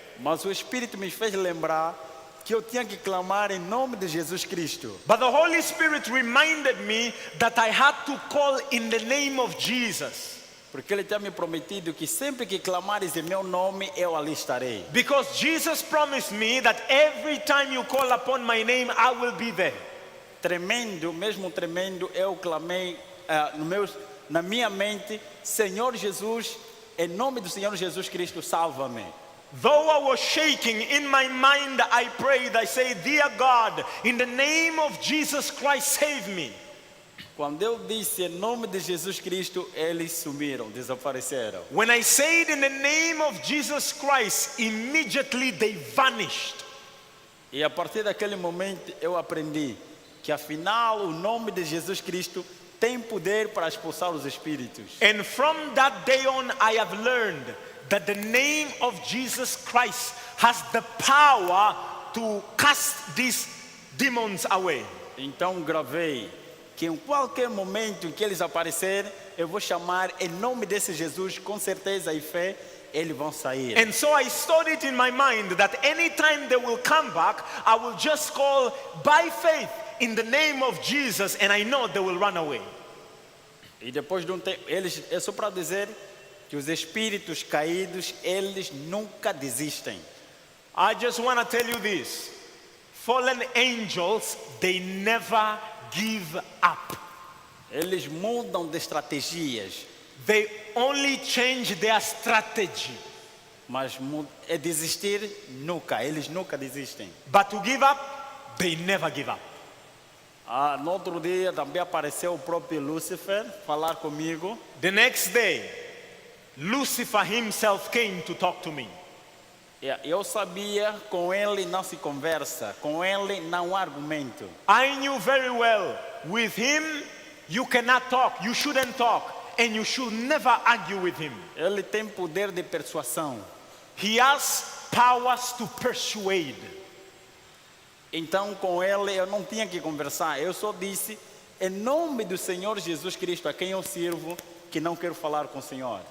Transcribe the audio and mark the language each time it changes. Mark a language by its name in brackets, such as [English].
[Portuguese] Mas o Espírito me fez lembrar que eu tinha que clamar em nome de Jesus Cristo. [English] But the Holy Spirit reminded me that I had to call in the name of Jesus. [Portuguese] Porque Ele tinha me prometido que sempre que clamares em meu nome, eu ali estarei. [English] Because Jesus promised me that every time you call upon my name, I will be there. [Portuguese] tremendo, mesmo tremendo, eu clamei na minha mente, Senhor Jesus, em nome do Senhor Jesus Cristo, salva-me. [English] Though I was shaking, in my mind I prayed, I said, Dear God, in the name of Jesus Christ, save me. [Portuguese] Quando eu disse em nome de Jesus Cristo, eles sumiram, desapareceram. [English] When I said in the name of Jesus Christ, immediately they vanished. [Portuguese] E a partir daquele momento eu aprendi que afinal o nome de Jesus Cristo tem poder para expulsar os espíritos. [English] And from that day on, I have learned that the name of Jesus Christ has the power to cast these demons away. [Portuguese] Então gravei que em qualquer momento em que eles aparecerem, eu vou chamar em nome desse Jesus, com certeza e fé, eles vão sair. [English] And so I stored it in my mind that anytime they will come back, I will just call by faith in the name of Jesus, and I know they will run away. [Portuguese] E depois de um tempo, é só para dizer que os espíritos caídos, eles nunca desistem. [English] I just want to tell you this. Fallen angels, they never give up. [Portuguese] Eles mudam de estratégias, [English] They only change their strategy. [Portuguese] mas é desistir nunca, eles nunca desistem. [English] But to give up, they never give up. [Portuguese] No outro dia também apareceu o próprio Lúcifer falar comigo. [English] The next day, Lucifer himself came to talk to me. [Portuguese] Eu sabia, com ele não se conversa, com ele não há argumento. [English] I knew very well, with him, you cannot talk, you shouldn't talk, and you should never argue with him. [Portuguese] Ele tem poder de persuasão. [English] He has powers to persuade. [Portuguese] Então com ele eu não tinha que conversar. Eu só disse, em nome do Senhor Jesus Cristo, a quem eu sirvo, que não quero falar com o Senhor.